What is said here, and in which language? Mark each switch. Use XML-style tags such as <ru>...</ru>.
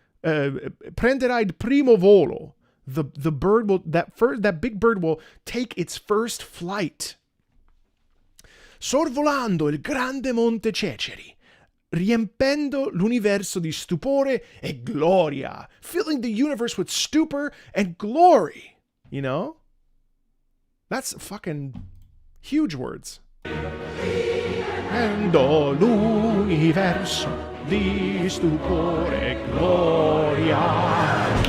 <it>Prenderai il primo volo.</it> <en>The bird will that big bird will take its first flight.</en> <it>Sorvolando il grande monte Ceceri, riempendo l'universo di stupore e gloria,</it> <en>filling the universe with stupor and glory. You know? That's fucking huge words.</en> <it>Riempendo l'universo di stupore e gloria.</it>